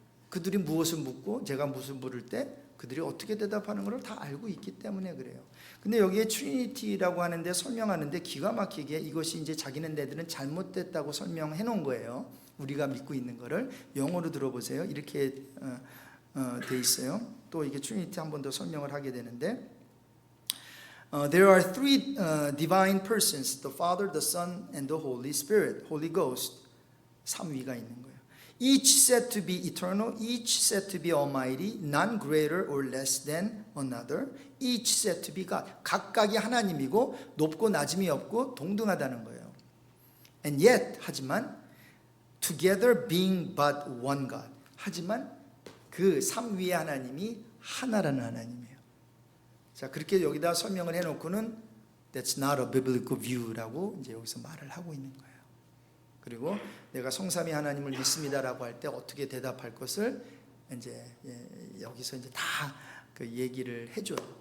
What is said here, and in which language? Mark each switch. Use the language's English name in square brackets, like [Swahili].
[Korean] 그들이 무엇을 묻고 제가 무슨 물을 때 그들이 어떻게 대답하는 걸 다 알고 있기 때문에 그래요. 근데 여기에 트리니티라고 하는데 설명하는데 기가 막히게 이것이 이제 자기네들은 잘못됐다고 설명해 놓은 거예요. 우리가 믿고 있는 거를 영어로 들어보세요. 이렇게 돼 있어요. 또 이게 트리니티 한 번 더 설명을 하게 되는데 [English] There are three divine persons, the Father, the Son, and the Holy Spirit, Holy Ghost. [Korean] 삼위가 있는 거예요. [English] Each said to be eternal, each said to be almighty, none greater or less than another. Each said to be God. [Korean] 각각이 하나님이고 높고 낮음이 없고 동등하다는 거예요. [English] And yet, [Korean] 하지만 [English] together being but one God. [Korean] 하지만 그 삼위의 하나님이 하나라는 하나님이에요. 자, 그렇게 여기다 설명을 해놓고는 [English] That's not a biblical view [Korean] 라고 이제 여기서 말을 하고 있는 거예요. 그리고 내가 성삼위 하나님을 믿습니다라고 할 때 어떻게 대답할 것을 이제 여기서 이제 다 그 얘기를 해줘요.